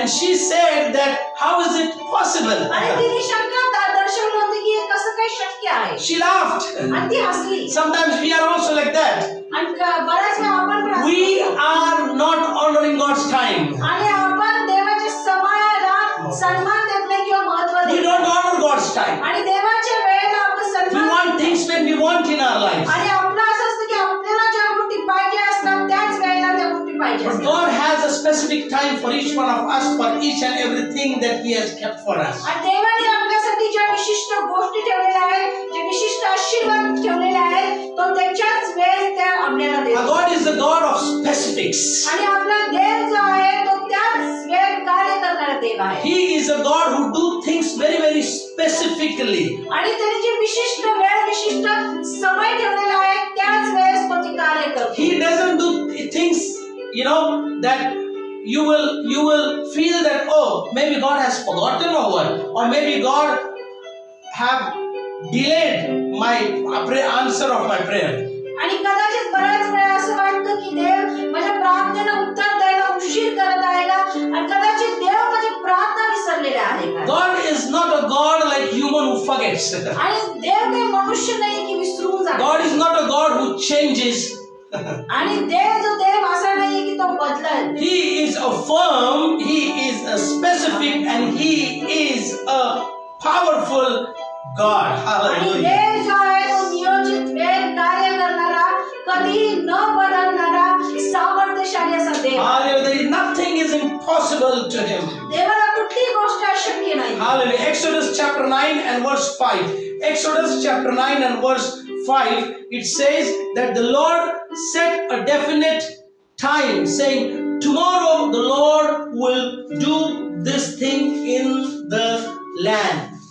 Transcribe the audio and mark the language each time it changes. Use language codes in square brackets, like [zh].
[en] And she said that how is it possible? [mr] आणि तिने शंका दर्शवली होती की हे कसं काही शक्य आहे. [en] She laughed. [mr] आणि ती हसली. [en] Sometimes we are also like that. [mr] आणि बऱ्याच वेळा आपण पण [en] We are not honoring God's time. [mr] आणि आपण देवाच्या समयाला सन्मान देत नाही किंवा महत्त्व [en] We [mr] देत [en] don't [mr] नाही. [en] honor God's time. [mr] आणि देवाच्या वेळेला आपण [en] We [mr] सन्मान [en] want things when we want in our lives. [mr] आणि आपलं असं असतं की आपल्याला ज्या गोष्टी पाहिजे असतात त्याच वेळेला त्या गोष्टी पाहिजे [en] But [mr] असतात. [en] God has a specific time for each one of us for each and everything that He has kept for us. [mr] आणि देवाने आपल्यासाठी ज्या विशिष्ट गोष्टी ठेवलेल्या आहेत, जे विशिष्ट आशीर्वाद ठेवलेले आहेत, तो त्याच्याच वेळेस त्या आपल्याला [en] Our [mr] देतो. [en] God is the God of specifics. [mr] आणि आपला देव जो आहे तो त्याच वेळेत कार्य करणारा देव आहे. [en] He is a God who do things very, very specifically. [mr] आणि त्याने जे विशिष्ट वेळ विशिष्ट समय ठेवलेला आहे त्याच वेळेस तो ते कार्य करतो. [en] He doesn't do things, that you will feel that, oh, maybe God has forgotten or what, or maybe God have delayed my answer of my prayer. [mr] आणि कदाचित बऱ्याच वेळा असं वाटतं की देव माझ्या प्रार्थनेला उत्तर द्यायला उशीर करत आहे का, आणि कदाचित देव माझी प्रार्थना विसरलेला आहे का. [en] God is not a God like human who forgets. [mr] आणि देव काही मनुष्य नाही की विसरून जातो. [en] God is not a God who changes. [mr] आणि देव असा नाही की तो बदलत. [en] He is a firm, He is a specific, and He is a powerful God. [mr] आणि [en] Hallelujah. [mr] देव जो आहे तो नियोजित वेळ कार्य करणारा, कधी न बदलणारा, सामर्थ्यशाली असा देव. [en] Hallelujah. Nothing is impossible to Him. [mr] देवाला कुठलीही गोष्ट अशक्य नाही. [en] Hallelujah. Exodus chapter 9 and verse 5. Exodus chapter 9 and verse 5, it says that the Lord set a definite time, saying, tomorrow the Lord will do this thing in the land.